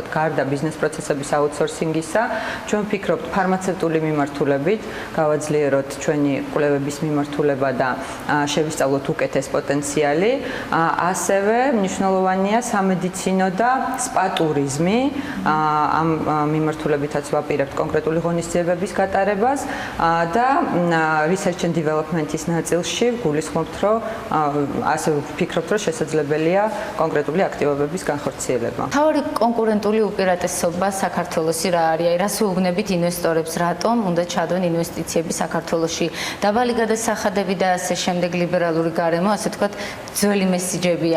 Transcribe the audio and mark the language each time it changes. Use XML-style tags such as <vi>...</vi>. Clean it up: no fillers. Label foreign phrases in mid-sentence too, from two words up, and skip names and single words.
<ka>გარდა ბიზნეს პროცესების აუთსორსინგისა, ჩვენ ვფიქრობთ ფარმაცევტული მიმართულებით, გავაძლიეროთ ჩვენი კვლევების მიმართულება და შევისწავლოთ უკეთეს პოტენციალი. ასევე მნიშვნელოვანია სამედიცინო და სპა ტურიზმი, ამ მიმართულებითაც ვაპირებთ კონკრეტული ღონისძიებების გატარებას და</ka> <en>research and development-</en> <ka>ის ნაწილში გულისხმობთ, რომ ასე ვფიქრობთ, რომ შესაძლებელია კონკრეტული აქტივობების განხორციელება. თავი კონკურენტული უპირატესობა საქართველოში რა არის? რას უგნებით ინვესტორებს, რატომ უნდა ჩადონ ინვესტიციები საქართველოში? დაბალი გადასახადები და ასე შემდეგ ლიბერალური გარემო, ასე თქვათ, ძველი მესიჯებია.</ka>